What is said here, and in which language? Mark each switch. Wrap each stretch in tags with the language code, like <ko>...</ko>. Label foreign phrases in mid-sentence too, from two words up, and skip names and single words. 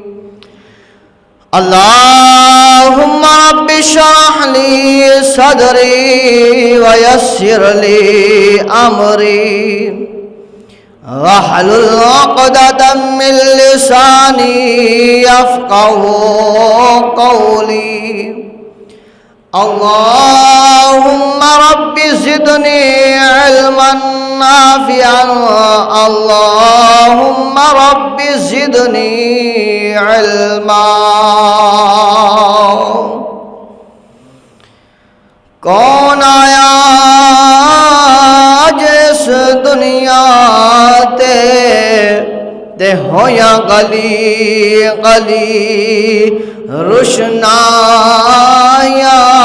<ar>اللهم رب اشرح لي صدري ويسر لي أمري واحلل عقدة من لساني يفقه قولي. اللهم رب زدني علما نافعا. اللهم رب زدني علما.</ar> <pa>کون آیا جس دنیا تے ہویا گلی گلی روشنایا.</pa>